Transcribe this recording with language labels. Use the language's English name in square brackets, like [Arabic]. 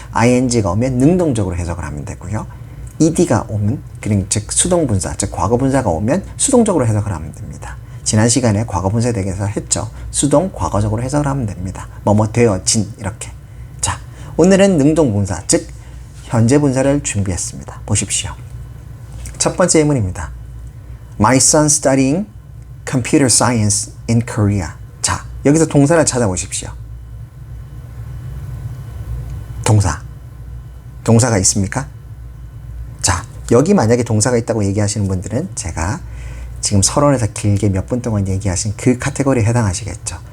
[Korean] ing가 오면 능동적으로 해석을 하면 되고요. ed가 오면 즉 수동분사, 즉 과거분사가 오면 수동적으로 해석을 하면 됩니다. 지난 시간에 과거분사에 대해서 했죠. 수동, 과거적으로 해석을 하면 됩니다. 뭐뭐 되어진 이렇게. 자, 오늘은 능동분사, 즉 현재 분사를 준비했습니다. 보십시오. 첫 번째 예문입니다. [English] My son studying computer science in Korea. [Korean] 자, 여기서 동사를 찾아보십시오. 동사가 있습니까? 자, 여기 만약에 동사가 있다고 얘기하시는 분들은 제가 지금 서론에서 길게 몇 분 동안 얘기하신 그 카테고리에 해당하시겠죠.